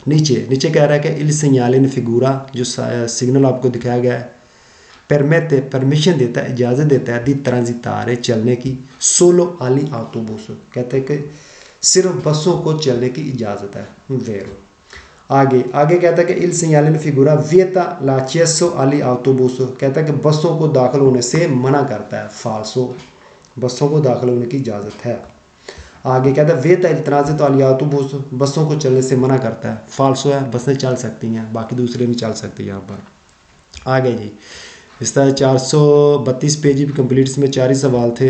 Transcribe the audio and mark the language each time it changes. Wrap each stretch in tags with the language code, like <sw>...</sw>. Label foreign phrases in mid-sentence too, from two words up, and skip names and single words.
<hi>नीचे कह रहा है कि</hi> <it>il segnale in figura,</it> <hi>जो सिग्नल आपको दिखाया गया है, परमेते परमिशन देता है, इजाज़त देता है</hi> <it>di transitare</it> <hi>चलने की,</hi> <it>solo agli autobus,</it> <hi>कहते हैं कि सिर्फ बसों को चलने की इजाज़त है। वेरो आगे कहता है कि</hi> <it>il segnale in figura vieta l'accesso agli autobus,</it> <hi>कहता है कि बसों को दाखिल होने से मना करता है। फाल्सो, बसों को दाखिल होने की इजाज़त है। आगे कहता है</hi> <it>vieta il transito agli autobus,</it> <hi>बसों को चलने से मना करता है। फाल्सो है, बसें चल सकती हैं, बाकी दूसरे नहीं चल सकती। यहाँ पर आगे जी इस तरह 432 पेज भी कंप्लीट, इसमें 4 ही सवाल थे।</hi>